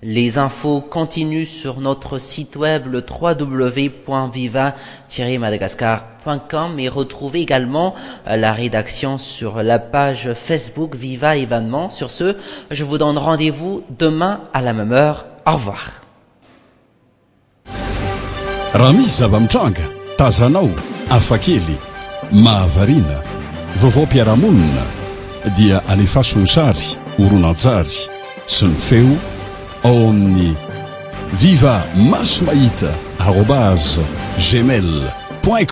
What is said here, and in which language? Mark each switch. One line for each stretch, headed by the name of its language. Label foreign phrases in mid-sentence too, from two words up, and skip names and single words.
French: Les infos continuent sur notre site web le www.viva-madagascar.com et retrouvez également la rédaction sur la page Facebook Viva Événement. Sur ce, je vous donne rendez-vous demain à la même heure. Au revoir.
Malagasy: Raha misy zava-mitranga tazanao afakely mahavarina vaovao-piarahamonina dia alefasony sary horonan-tsary sy ny feo ao amin'ny viva maso mahita @gmail.com